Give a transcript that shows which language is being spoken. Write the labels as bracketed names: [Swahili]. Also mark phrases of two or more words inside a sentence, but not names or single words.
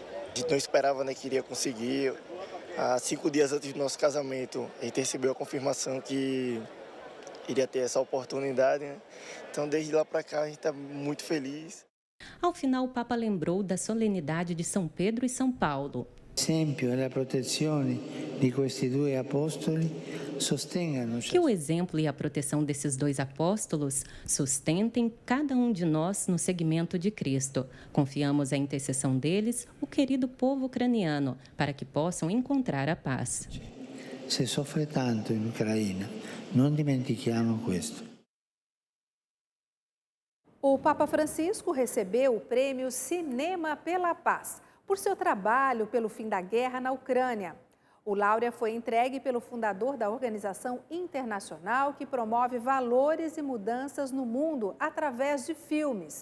[Portuguese] A gente não esperava, né, que iria conseguir. Há 5 dias antes do nosso casamento, a gente recebeu a confirmação que iria ter essa oportunidade, né? Então, desde lá para cá, a gente está muito feliz. Ao final, o Papa lembrou da solenidade de São Pedro e São Paulo. [Italian] Esempio e a protezione di questi due apostoli sostengano. [Portuguese] Que o exemplo e a proteção desses dois apóstolos sustentem cada um de nós no seguimento de Cristo. Confiamos a intercessão deles, o querido povo ucraniano, para que possam encontrar a paz. [Italian] Se soffre tanto in Ucraina, non dimentichiamo questo. [Portuguese] O Papa Francisco recebeu o prêmio Cinema pela Paz por seu trabalho pelo fim da guerra na Ucrânia. O Laurea foi entregue pelo fundador da organização internacional que promove valores e mudanças no mundo através de filmes.